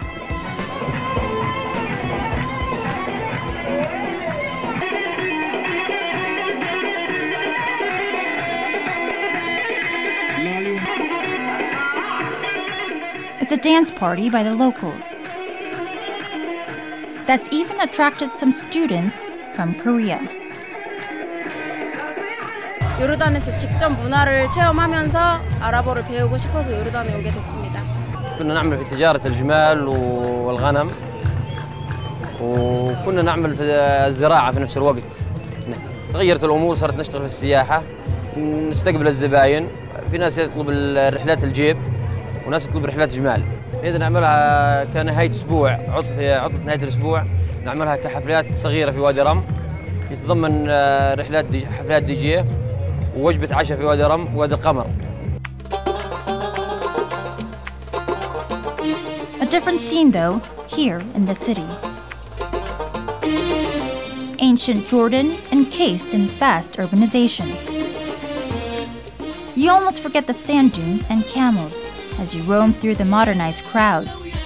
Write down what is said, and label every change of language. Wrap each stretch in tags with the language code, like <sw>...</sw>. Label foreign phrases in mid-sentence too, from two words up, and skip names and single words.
<en>It's a dance party by the locals. That's even attracted some students from Korea.</en> <ko>요르단에서 직접 문화를 체험하면서 아랍어를 배우고 싶어서 요르단에 오게 됐습니다.</ko> <ar>كنا نعمل في تجارة الجمال والغنم وكنا نعمل في الزراعة في نفس الوقت. تغيرت الأمور، صرت نشتغل في السياحة، نستقبل الزباين، في ناس يطلب رحلات الجيب وناس يطلب رحلات جمال. إذا نعملها كنهاية أسبوع، في عطلة نهاية الأسبوع نعملها كحفلات صغيرة في وادي رم، يتضمن حفلات دي جي ووجبة عشاء في وادي رم ووادي القمر.</ar> <en>A different scene though, here in the city. Ancient Jordan encased in fast urbanization. You almost forget the sand dunes and camels as you roam through the modernized crowds.</en>